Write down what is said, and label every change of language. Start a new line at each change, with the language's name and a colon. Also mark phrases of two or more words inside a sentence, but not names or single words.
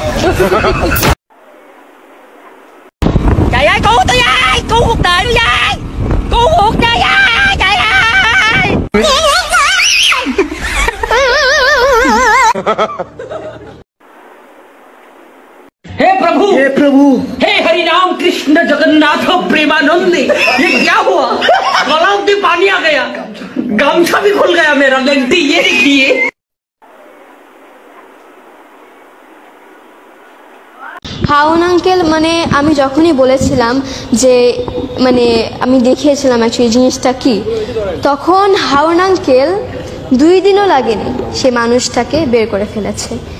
Vietnamese: Trời ơi cứu tôi ơi, cứu cuộc đời tôi ơi, cứu cuộc đời ơi, trời ơi.
Hindi: हे प्रभु, हे हरि राम कृष्ण जगन्नाथ प्रेमानंदी, ये क्या हुआ? गला में पानी आ गया, गमछा भी खुल गया मेरा। लगती ये देखिए।
Bangla: হাউন আঙ্কেল মানে আমি যখনই বলেছিলাম যে মানে আমি দেখিয়েছিলাম অ্যাকচুয়ালি জিনিসটা কি, তখন হাউন আঙ্কেল 2 দিনও লাগেনি সে মানুষটাকে বের করে ফেলেছে।